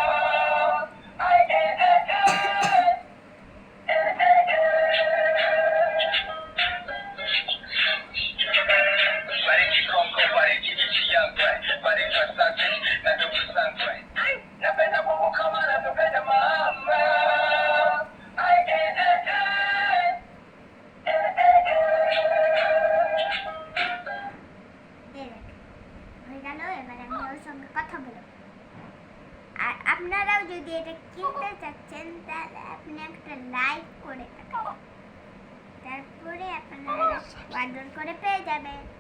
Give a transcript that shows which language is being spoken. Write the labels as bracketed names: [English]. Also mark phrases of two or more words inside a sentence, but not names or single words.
[Swahili] Bariki Kongo, bariki nchi yangu, bariki asante na ndugu zangu. Napenda Mungu kama anavyopenda mama. [Bangla] হয়ে গেল। এবার আমি ওর সঙ্গে কথা বলবো। আর আপনারাও যদি এটা কিনতে চাচ্ছেন, তাহলে আপনি একটা লাইক করে থাকেন, তারপরে আপনারা অর্ডার করে পেয়ে যাবেন।